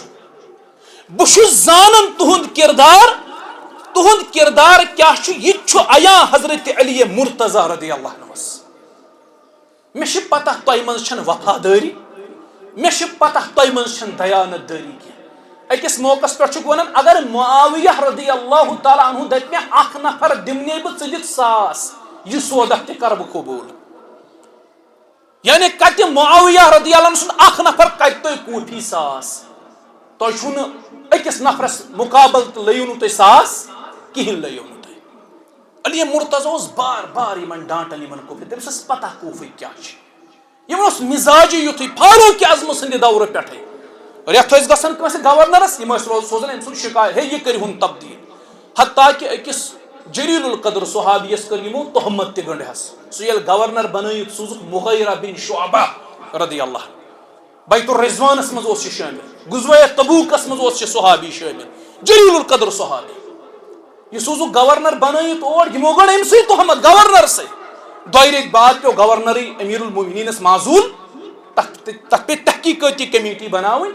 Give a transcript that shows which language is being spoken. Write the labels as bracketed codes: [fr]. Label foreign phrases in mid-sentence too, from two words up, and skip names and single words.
[ks] بہٕ چھُس زانان تُہُنٛد کردار. تُہُنٛد کردار کیاہ چھُ یہِ تہِ چھُ عیاں حضرت علی مرتضیٰ [ar] رضی اللہ عنہس. [ks] مےٚ چھِ پتہ تۄہہِ منٛز چھنہٕ وفادٲری. مےٚ چھِ پتہ تۄہہِ منٛز چھنہٕ دیانت دٲری کینٛہہ. أکِس موقعس پٮ۪ٹھ چھُکھ ونان اگر معاویہ [ar] رضی اللہ تعالیٰ عنہ [ks] دپہِ مےٚ اکھ نفر دِمنے بہٕ ژٕ دِکھ 1,000 یہِ سودا تہِ کرٕ بہٕ قبوٗل. یعنی کتہِ معاویہ [ar] رضی اللہ عنہ [ks] سُنٛد اکھ نفر کتہِ تۄہہِ کوٗفی 1,000. تۄہہِ چھُو نہٕ أکِس نفرس مقابل تہٕ لٔیِو نہٕ تُہۍ 1,000 کِہینۍ لٔیِو نہٕ تُہۍ. علی مرتضیٰ اوس بار بار یِمن ڈانٹان یِمن کوفی. تٔمِس ٲس پتہ کوفٕکۍ کیاہ چھِ. یِمن اوس مزاجی یُتھُے فاروق اعظم سٕنٛدِ دورٕ پٮ۪ٹھٕے رٮ۪تھ ٲسۍ گژھان کٲنٛسہِ گورنرس یِم ٲسۍ سوزان أمۍ سُنٛد شکایت ہے یہِ کٔرۍہُن تبدیٖل. حتیٰ کہِ أکِس جلیل القدر صحابیس کٔر یِمو تہمت تہِ گنڈہس. سُہ ییٚلہِ گورنر بنٲیِتھ سوٗزُکھ مغیرہ بن شعبہ [ar] رضی اللہ. [ks] بیت الرضوانس منٛز اوس یہِ شٲمِل. غزوہ تبوٗکس منٛز اوس یہِ صحابی شٲمِل. جلیل القدر صحابی. یہِ سوٗزُکھ گورنر بنٲیِتھ اور یِمو گٔڑ أمسٕے تہمت گورنرسٕے. 2 رٮ۪تۍ بعد پیٚو گورنرٕے امیر المومنیٖنس معزوٗل. تتھ پیٚیہِ تحقیٖقٲتی کمیٹی بناوٕنۍ.